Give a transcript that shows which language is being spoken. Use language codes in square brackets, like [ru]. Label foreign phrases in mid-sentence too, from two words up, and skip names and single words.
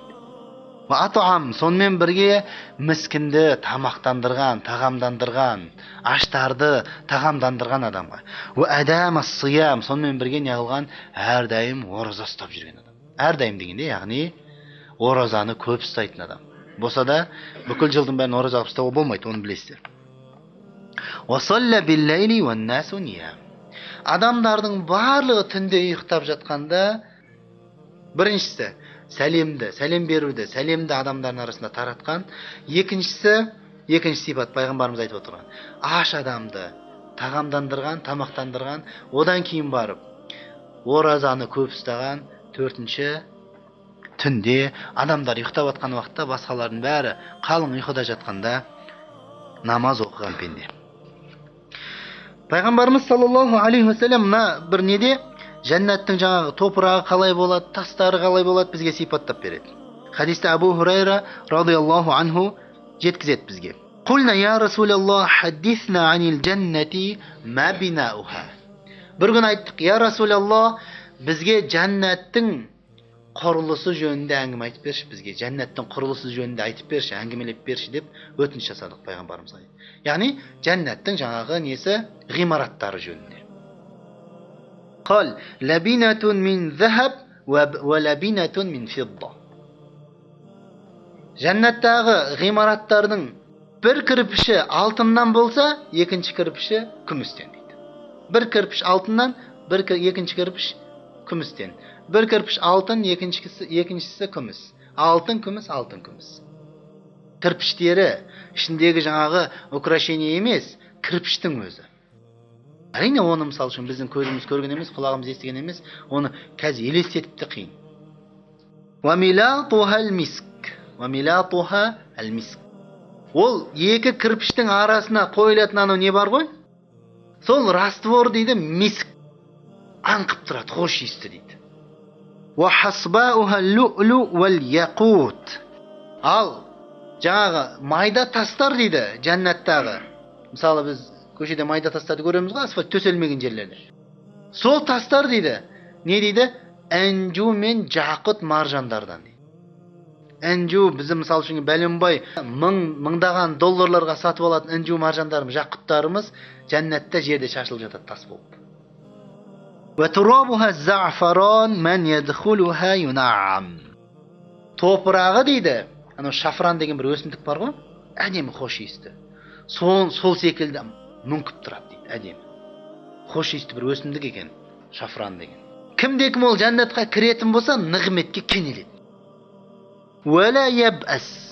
[ar] وأطعم, [kk] сонымен бірге міскінді тамақтандырған, тағамдандырған, аштарды тағамдандырған адамға. [ar] وأدام الصيام, [kk] сонымен бірге неғылған әрдайым ораза ұстап жүрген адам. Әрдайым дегенде, яғни оразаны көп ұстайтын адам. Болса да бүкіл жылдың бәрін ораза ұстауға болмайды, оны білесіздер. [ar] وصلى بالليل والناس نيام. [kk] Адамдардың барлығы түнде ұйықтап жатқанда біріншісі сәлем беруді, сәлемді адамдардың арасында таратқан. Екінші сипат пайғамбарымыз айтып отырған. Аш адамды тағамдандырған, тамақтандырған, одан кейін барып оразаны көп ұстаған. Төртінші, түнде адамдар ұйықтап жатқан уақытта басқалардың бәрі қалың ұйқыда жатқанда намаз оқыған пенде. Пайғамбарымыз [ar] صلى الله عليه وسلم [kk] бір неде Жәннаттың жаңағы топырағы қалай болады, тастары қалай болады бізге сипаттап береді. Хадисте Абу Хурайра [ar] رضي الله عنه [kk] жеткізеді бізге. [ar] قلنا يا رسول الله حدثنا عن الجنة ما بناؤها. [kk] Бір күн айттық, [ar] يا رسول الله, [kk] бізге жәннаттың құрылысы жөнінде әңгіме айтып берші, бізге жәннаттың құрылысы жөнінде айтып берші, әңгімелеп берші деп өтініш жасадық пайғамбарымызға. Яғни жәннаттың жаңағы несі ғимараттары жөнінде. [ar] قال لبنة من ذهب ولبنة من فضة. [kk] Жәннаттағы ғимараттардың бір кірпіші алтыннан болса, екінші кірпіші күмістен дейді. Бір кірпіш алтыннан, екінші кірпіш күмістен. Бір кірпіш алтын, екіншісі күміс. Алтын, күміс, алтын, күміс. Кірпіштері ішіндегі жаңағы украшение емес, кірпіштің өзі. Әрине оны мысал үшін біздің көзіміз көрген емес, құлағымыз естіген емес, оны қазір елестетіп те қиын. [ar] وَمِلَاطُهَا الْمِسْكِ. [kk] Ол екі кірпіштің арасына қойылатын анау не бар ғой? Сол раствор дейді, миск. Аңқып тұрады, хош иісті дейді. [ar] وَحَصْبَاؤُهَا اللُّؤْلُ وَالْيَقُوتِ. [kk] Ал жаңағы майда тастар дейді жәннаттағы. Мысалы біз көшеде майда тастарды көреміз ғой, асфальт төселмеген жерлерде. Сол тастар дейді. Не дейді? Әнжу мен жақұт маржандардан дейді. Әнжу бізді мысал үшін бәленбай мыңдаған долларларға сатып алатын әнжу маржандарымыз, жақұттарымыз жәннатта жерде шашылып жатады тас болып. [ar] وَتُرَابُهَا الزَّعْفَرَانُ مَنْ يَدْخُلُهَا يُنَعَّمُ. [kk] топырағы дейді, анау шафран деген бір өсімдік бар ғой, әдемі хош иісті. Сол секілді мүңкіп тұрады дейді, әдемі. Хош иісті бір өсімдік екен, шафран деген. Кімде-кім ол жәннатқа кіретін болса, нығметке кенеледі. [ar] ولا يبأس.